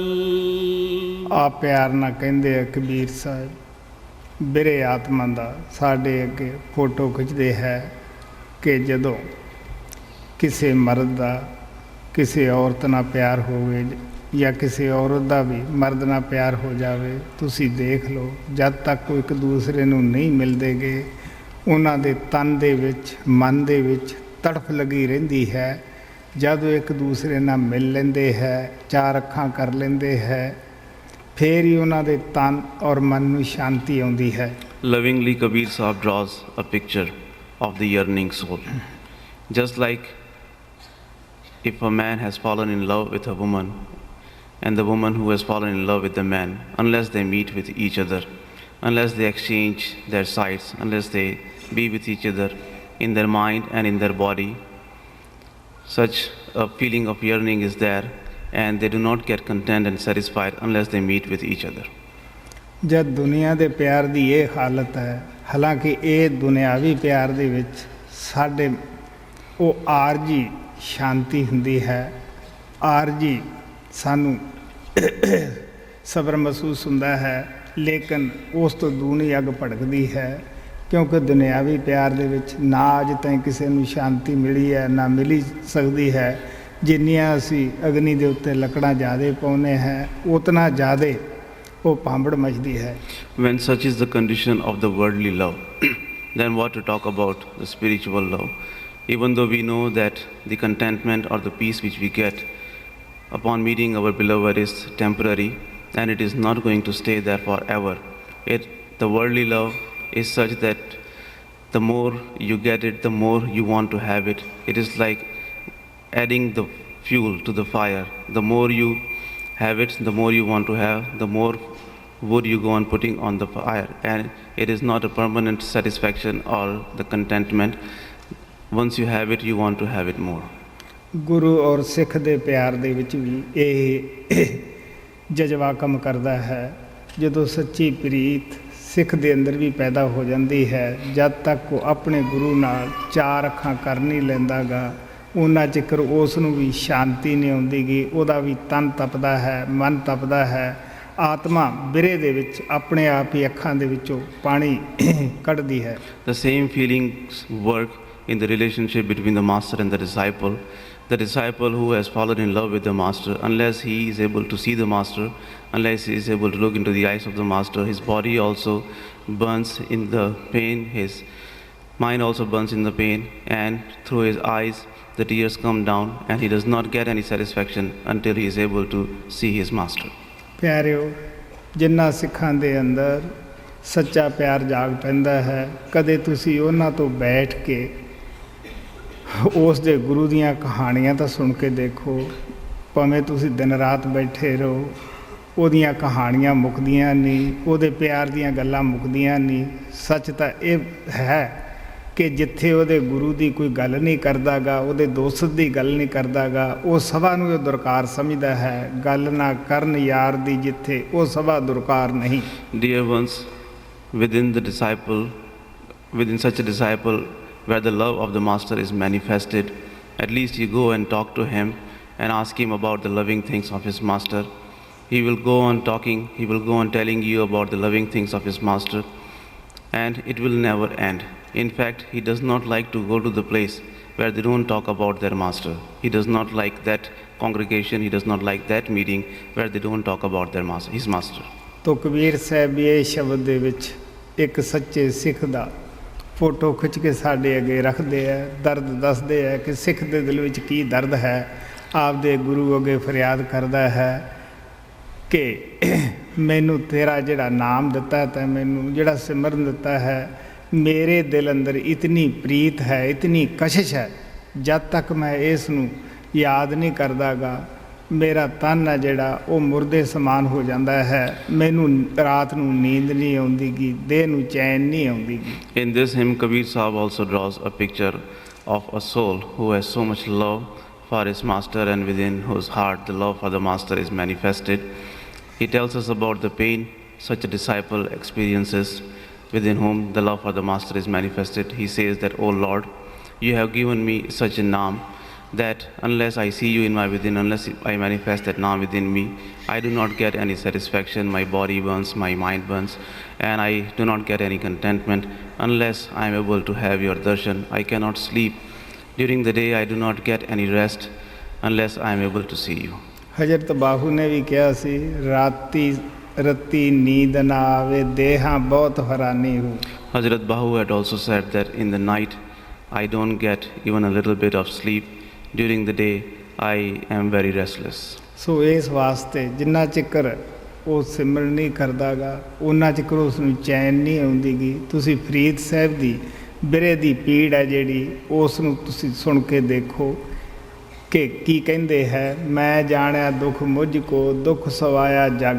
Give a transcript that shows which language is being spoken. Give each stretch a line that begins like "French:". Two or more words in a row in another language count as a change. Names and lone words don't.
Punjabi: ਆ ਪਿਆਰ ਨਾਲ ਕਹਿੰਦੇ ਆ ਕਬੀਰ ਸਾਹਿਬ, ਬਿਰੇ ਆਤਮਾ ਦਾ ਸਾਡੇ ਅੱਗੇ ਫੋਟੋ ਖਿੱਚਦੇ ਹੈ ਕਿ ਜਦੋਂ ਕਿਸੇ ਮਰਦ ਦਾ ਕਿਸੇ ਔਰਤ ਨਾਲ ਪਿਆਰ ਹੋਵੇ ਜਾਂ ਕਿਸੇ ਔਰਤ ਦਾ ਵੀ ਮਰਦ ਨਾਲ ਪਿਆਰ ਹੋ ਜਾਵੇ, ਤੁਸੀਂ ਦੇਖ ਲਓ ਜਦ ਤੱਕ ਉਹ ਇੱਕ ਦੂਸਰੇ ਨੂੰ ਨਹੀਂ ਮਿਲਦੇਗੇ ਉਹਨਾਂ ਦੇ ਤਨ ਦੇ ਵਿੱਚ ਮਨ ਦੇ ਵਿੱਚ ਤੜਫ ਲੱਗੀ ਰਹਿੰਦੀ ਹੈ। ਜਦੋਂ ਇੱਕ ਦੂਸਰੇ ਨਾਲ ਮਿਲ ਲੈਂਦੇ ਹੈ, ਚਾਰ ਅੱਖਾਂ ਕਰ ਲੈਂਦੇ ਹੈ, ਫਿਰ ਹੀ ਉਹਨਾਂ ਦੇ ਤਨ ਔਰ ਮਨ ਨੂੰ ਸ਼ਾਂਤੀ ਆਉਂਦੀ ਹੈ।
English: Lovingly, Kabir Sahib draws a picture of the yearning soul. Just like if a man has fallen in love with a woman and the woman who has fallen in love with the man, unless they meet with each other, unless they exchange their sights, unless they be with each other in their mind and in their body, such a feeling of yearning is there, and they do not get content and satisfied unless they meet with each other.
Punjabi: ਜਦ ਦੁਨੀਆ ਦੇ ਪਿਆਰ ਦੀ ਇਹ ਹਾਲਤ ਹੈ, ਹਾਲਾਂਕਿ ਇਹ ਦੁਨਿਆਵੀ ਪਿਆਰ ਦੇ ਵਿੱਚ ਸਾਡੇ ਉਹ ਆਰਜੀ ਸ਼ਾਂਤੀ ਹੁੰਦੀ ਹੈ, ਆਰਜੀ ਸਾਨੂੰ ਸਬਰ ਮਹਿਸੂਸ ਹੁੰਦਾ ਹੈ, ਲੇਕਿਨ ਉਸ ਤੋਂ ਦੂਣੀ ਅੱਗ ਭੜਕਦੀ ਹੈ, ਕਿਉਂਕਿ ਦੁਨਿਆਵੀ ਪਿਆਰ ਦੇ ਵਿੱਚ ਨਾ ਅੱਜ ਤਾਈਂ ਕਿਸੇ ਨੂੰ ਸ਼ਾਂਤੀ ਮਿਲੀ ਹੈ ਨਾ ਮਿਲੀ ਸਕਦੀ ਹੈ। ਜਿੰਨੀਆਂ ਅਸੀਂ ਅਗਨੀ ਦੇ ਉੱਤੇ ਲੱਕੜਾਂ ਜ਼ਿਆਦਾ ਪਾਉਂਦੇ ਹਾਂ ਉਤਨਾ ਜ਼ਿਆਦਾ ਉਹ ਭਾਂਬੜ ਮਚਦੀ ਹੈ।
English: When such is the condition of the worldly love, then what to talk about the spiritual love? Even though we know that the contentment or the peace which we get upon meeting our beloved is temporary and it is not going to stay there forever. The worldly love is such that the more you get it, the more you want to have it. It is like adding the fuel to the fire. The more you have it, the more you want to have, the more wood you go on putting on the fire. And it is not a permanent satisfaction or the contentment. Once you have it, you want to have it more.
Punjabi: ਗੁਰੂ ਔਰ ਸਿੱਖ ਦੇ ਪਿਆਰ ਦੇ ਵਿੱਚ ਵੀ ਇਹ ਜਜ਼ਬਾ ਕੰਮ ਕਰਦਾ ਹੈ। ਜਦੋਂ ਸੱਚੀ ਪ੍ਰੀਤ ਸਿੱਖ ਦੇ ਅੰਦਰ ਵੀ ਪੈਦਾ ਹੋ ਜਾਂਦੀ ਹੈ, ਜਦ ਤੱਕ ਉਹ ਆਪਣੇ ਗੁਰੂ ਨਾਲ ਚਾਰ ਅੱਖਾਂ ਕਰ ਨਹੀਂ ਲੈਂਦਾਗਾ ਉਹਨਾਂ ਚਿਕਰ ਉਸ ਨੂੰ ਵੀ ਸ਼ਾਂਤੀ ਨਹੀਂ ਆਉਂਦੀਗੀ। ਉਹਦਾ ਵੀ ਤਨ ਤਪਦਾ ਹੈ, ਮਨ ਤਪਦਾ ਹੈ, ਆਤਮਾ ਬਿਰੇ ਦੇ ਵਿੱਚ ਆਪਣੇ ਆਪ ਹੀ ਅੱਖਾਂ ਦੇ ਵਿੱਚੋਂ ਪਾਣੀ ਕੱਢਦੀ ਹੈ।
English: The same feelings work in the relationship between the master and the disciple. The disciple who has fallen in love with the master, unless he is able to see the master, unless he is able to look into the eyes of the master, his body also burns in the pain, his mind also burns in the pain, and through his eyes the tears come down, and he does not get any satisfaction until he is able to see his master.
Punjabi: ਪਿਆਰਿਓ, ਜਿਨ੍ਹਾਂ ਸਿੱਖਾਂ ਦੇ ਅੰਦਰ ਸੱਚਾ ਪਿਆਰ ਜਾਗ ਪੈਂਦਾ ਹੈ, ਕਦੇ ਤੁਸੀਂ ਉਹਨਾਂ ਤੋਂ ਬੈਠ ਕੇ ਉਸ ਦੇ ਗੁਰੂ ਦੀਆਂ ਕਹਾਣੀਆਂ ਤਾਂ ਸੁਣ ਕੇ ਦੇਖੋ, ਭਾਵੇਂ ਤੁਸੀਂ ਦਿਨ ਰਾਤ ਬੈਠੇ ਰਹੋ, ਉਹਦੀਆਂ ਕਹਾਣੀਆਂ ਮੁੱਕਦੀਆਂ ਨਹੀਂ, ਉਹਦੇ ਪਿਆਰ ਦੀਆਂ ਗੱਲਾਂ ਮੁੱਕਦੀਆਂ ਨਹੀਂ। ਸੱਚ ਤਾਂ ਇਹ ਹੈ ਕਿ ਜਿੱਥੇ ਉਹਦੇ ਗੁਰੂ ਦੀ ਕੋਈ ਗੱਲ ਨਹੀਂ ਕਰਦਾਗਾ, ਉਹਦੇ ਦੋਸਤ ਦੀ ਗੱਲ ਨਹੀਂ ਕਰਦਾਗਾ, ਉਹ ਸਭਾ ਨੂੰ ਉਹ ਦੁਰਕਾਰ ਸਮਝਦਾ ਹੈ। ਗੱਲ ਨਾ ਕਰਨ ਯਾਰ ਦੀ ਜਿੱਥੇ, ਉਹ ਸਭਾ ਦੁਰਕਾਰ ਨਹੀਂ।
English: Dear ones, within such a disciple where the love of the master is manifested, at least you go and talk to him and ask him about the loving things of his master. He will go on talking, he will go on telling you about the loving things of his master, and it will never end. In fact, he does not like to go to the place where they don't talk about their master. He does not like that congregation, he does not like that meeting where they don't talk about their master, his master.
Punjabi: ਤੋ ਕਬੀਰ ਸਾਹਿਬ ਵੀ ਇਹ ਸ਼ਬਦ ਦੇ ਵਿੱਚ ਇੱਕ ਸੱਚੇ ਸਿੱਖ ਦਾ ਫੋਟੋ ਖਿੱਚ ਕੇ ਸਾਡੇ ਅੱਗੇ ਰੱਖਦੇ ਹੈ, ਦਰਦ ਦੱਸਦੇ ਹੈ ਕਿ ਸਿੱਖ ਦੇ ਦਿਲ ਵਿੱਚ ਕੀ ਦਰਦ ਹੈ। ਆਪਦੇ ਗੁਰੂ ਅੱਗੇ ਫਰਿਆਦ ਕਰਦਾ ਹੈ ਕਿ ਮੈਨੂੰ ਤੇਰਾ ਜਿਹੜਾ ਨਾਮ ਦਿੱਤਾ ਤਾਂ ਮੈਨੂੰ ਜਿਹੜਾ ਸਿਮਰਨ ਦਿੱਤਾ ਹੈ, ਮੇਰੇ ਦਿਲ ਅੰਦਰ ਇਤਨੀ ਪ੍ਰੀਤ ਹੈ, ਇਤਨੀ ਕਸ਼ਿਸ਼ ਹੈ, ਜਦ ਤੱਕ ਮੈਂ ਇਸ ਨੂੰ ਯਾਦ ਨਹੀਂ ਕਰਦਾਗਾ ਮੇਰਾ ਤਨ ਹੈ ਜਿਹੜਾ ਉਹ ਮੁਰਦੇ ਸਮਾਨ ਹੋ ਜਾਂਦਾ ਹੈ, ਮੈਨੂੰ ਰਾਤ ਨੂੰ ਨੀਂਦ ਨਹੀਂ ਆਉਂਦੀਗੀ, ਦੇਹ ਨੂੰ ਚੈਨ ਨਹੀਂ ਆਉਂਦੀਗੀ।
English: In this hymn, Kabir Sahib also draws a picture of a soul who has so much love for his master and within whose heart the love for the master is manifested. He tells us about the pain such a disciple experiences within whom the love for the master is manifested. He says that, "O Lord, you have given me such a naam that unless I see you in my within, unless I manifest that naam within me, I do not get any satisfaction. My body burns, my mind burns, and I do not get any contentment. Unless I am able to have your darshan, I cannot sleep During the day I do not get any rest unless I am able to see you.
Punjabi: ਹਜ਼ਰਤ ਬਾਹੂ ਨੇ ਵੀ ਕਿਹਾ ਸੀ ਰਾਤੀ ਨੀਂਦ ਨਾ ਆਵੇ ਦੇਹਾਂ ਬਹੁਤ ਹੈਰਾਨੀ ਹੋ।
English: Hazrat Bahu had also said that in the night I don't get even a little bit of sleep. During the day I am very restless.
Punjabi: ਸੋ ਇਸ ਵਾਸਤੇ ਜਿੰਨਾ ਚਿਕਰ ਉਹ ਸਿਮਰਨ ਨਹੀਂ ਕਰਦਾਗਾ ਉਹਨਾਂ ਚਿਕਰ ਉਸ ਨੂੰ ਚੈਨ ਨਹੀਂ ਆਉਂਦੀਗੀ। ਤੁਸੀਂ ਫਰੀਦ ਸਾਹਿਬ ਦੀ ਬਿਰੇ ਦੀ ਪੀੜ ਹੈ ਜਿਹੜੀ ਉਸ ਨੂੰ ਤੁਸੀਂ ਸੁਣ ਕੇ ਦੇਖੋ ਕਿ ਕੀ ਕਹਿੰਦੇ ਹੈ, ਮੈਂ ਜਾਣਿਆ ਦੁੱਖ ਮੁਝ ਕੋ ਦੁੱਖ ਸਵਾਇਆ ਜਗ।